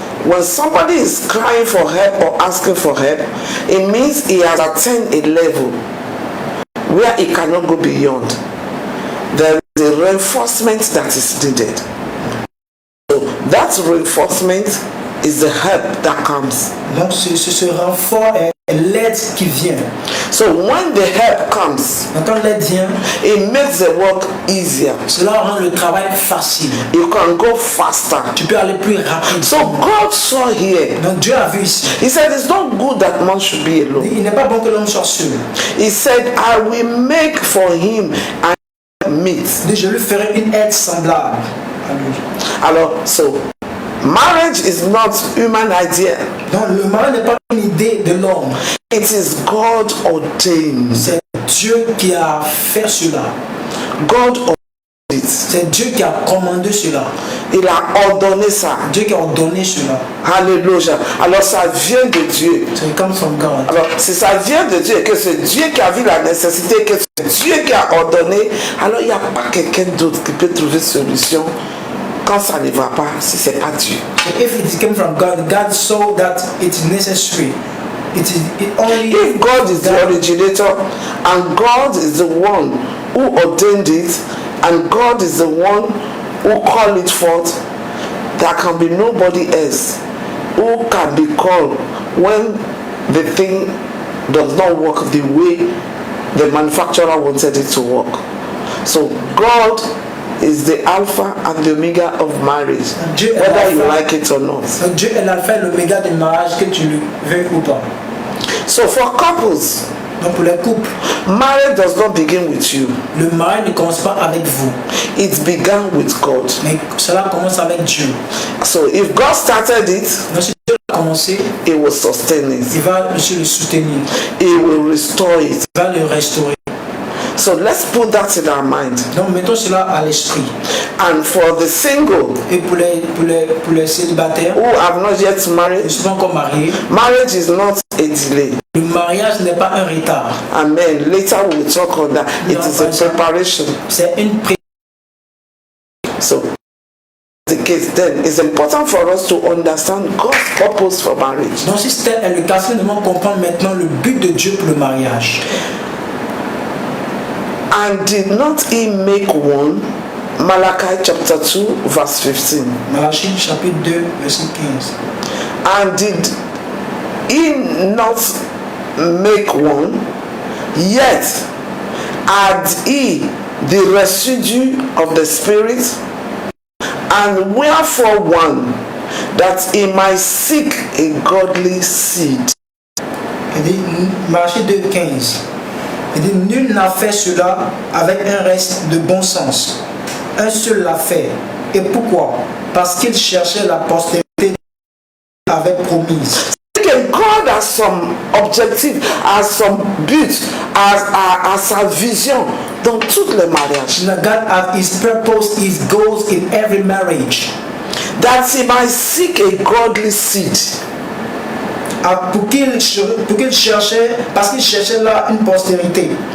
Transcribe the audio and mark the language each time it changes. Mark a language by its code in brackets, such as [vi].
[en] When somebody is crying for help or asking for help, it means he has attained a level where he cannot go beyond. There is a reinforcement that is needed. So that reinforcement is the help that comes. [fr] Donc ce renfort est l'aide qui vient. [en] So when the help comes, [fr] quand l'aide vient, [en] it makes the work easier. [fr] Cela rend le travail facile. [en] You can go faster. [fr] Tu peux aller plus rapide. [en] So God saw here. [fr] Donc Dieu a vu ici. [en] He said it's not good that man should be alone. [fr] Il n'est pas bon que l'homme soit seul. [en] He said, I will make for him a meat. [fr] Je lui ferai une aide semblable à lui. [en] Alors, so marriage is not human idea. [fr] Donc le mariage n'est pas une idée de l'homme. [en] It is God ordained. [fr] C'est Dieu qui a fait cela. [en] God ordained it. [fr] C'est Dieu qui a commandé cela. Il a ordonné ça. Dieu qui a ordonné cela. Alléluia. Alors ça vient de Dieu. [en] So it comes from God. [fr] Alors si ça vient de Dieu, que c'est Dieu qui a vu la nécessité, que c'est Dieu qui a ordonné, alors il n'y a pas quelqu'un d'autre qui peut trouver solution quand ça ne va pas, si c'est pas Dieu. [en] If it came from God, God saw that it is necessary. If God is the originator and God is the one who ordained it and God is the one who called it forth, there can be nobody else who can be called when the thing does not work the way the manufacturer wanted it to work. So God is the Alpha and the Omega of marriage, whether you like it or not. [fr] Dieu est l'alpha et l'oméga du mariage, que tu le veuilles ou pas. [en] So for couples, [fr] donc pour les couples, [en] marriage does not begin with you. [fr] Le mariage ne commence pas avec vous. [en] It began with God. [fr] Mais cela commence avec Dieu. [en] So if God started it, [fr] donc si Dieu a commencé, [en] He will sustain it. [fr] Il va le soutenir. [en] He will restore it. [fr] Il va le restaurer. [en] So let's put that in our mind. [fr] Donc mettons cela à l'esprit. [en] And for the single [fr] Et pour les célibataires, [en] who have not yet [fr] ils [en] married, [fr] sont encore mariés, [en] marriage is not a delay. [fr] le mariage n'est pas un retard. [en] Amen. Later we'll talk on that. It is a preparation. [fr] C'est une préparation. [en] So the case then it's important for us to understand God's purpose for marriage. [fr] Donc si c'était le cas, nous devons comprendre maintenant le but de Dieu pour le mariage. [en] And did not he make one? Malachi chapter 2 verse 15. [fr] Malachie chapitre 2 verset 15. [en] And did he not make one? Yet had he the residue of the Spirit, and wherefore one, that he might seek a godly seed. [fr] Il dit, Malachie 2, 15. Il dit, nul n'a fait cela avec un reste de bon sens. Un seul l'a fait. Et pourquoi? Parce qu'il cherchait la postérité qu'il avait promise. [en] God has some objective, has some but, has a vision [fr] dans toutes les mariages. [en] God has his purpose, his goals in every marriage. That he might seek a godly seed. [fr] Pour qu'il cherchait, parce qu'il cherchait là une postérité.